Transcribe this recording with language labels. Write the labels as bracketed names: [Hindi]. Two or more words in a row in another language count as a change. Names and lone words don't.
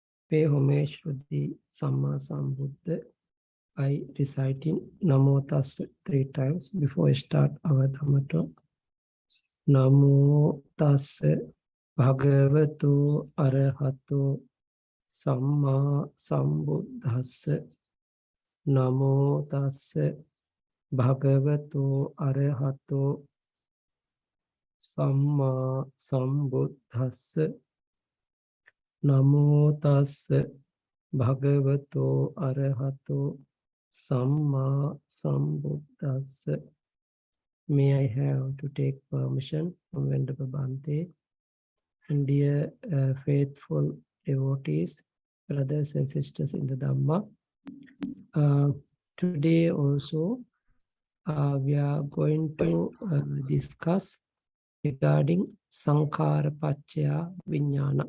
[English] pay homage to the Sammasambuddha by reciting Namo Tassa 3 times before I start our Dhamma talk. [Pali] Namo Tassa Bhagavato Arahato Samma Sambuddhassa. Namo Tassa Bhagavato Arahato Samma Sambuddhassa. Namo Tassa Bhagavato Arahato Samma Sambuddhassa. [English] May I have to take permission from Venerable Bhante and dear faithful devotees, brothers and sisters in the Dhamma. Today also we are going to discuss regarding [Pali] Sankhara Paccaya Vijnana.